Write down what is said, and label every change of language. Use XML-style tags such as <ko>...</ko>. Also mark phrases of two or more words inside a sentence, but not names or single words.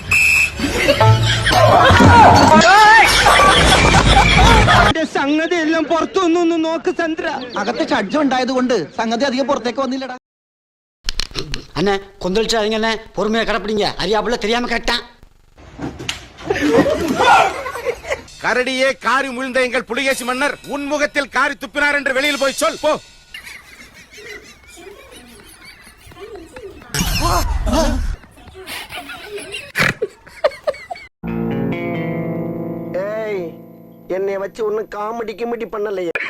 <ml>സംഗതി എല്ലാം പുറത്തൊന്നു നോക്ക് ചന്ദ്ര. അകത്ത് ഷഡ്ജം ഉണ്ടായത് കൊണ്ട് സംഗതി അധികം പുറത്തേക്ക് വന്നില്ലടാ.</ml> <ta>அண்ணே கொந்தளிச்சாதீங்க அண்ணே, பொறுமையா கடப்பிடிங்க. அறியாப்புல தெரியாம கேட்டான். கரடியே காரி முழுந்த எங்கள் புலிகேசி மன்னர் உன் முகத்தில் காரி துப்பினார் என்று வெளியில் போய் சொல் போ. ஏய், என்னைய வச்சு ஒன்னும் காமெடி கிமெடி பண்ணலையே.</ta>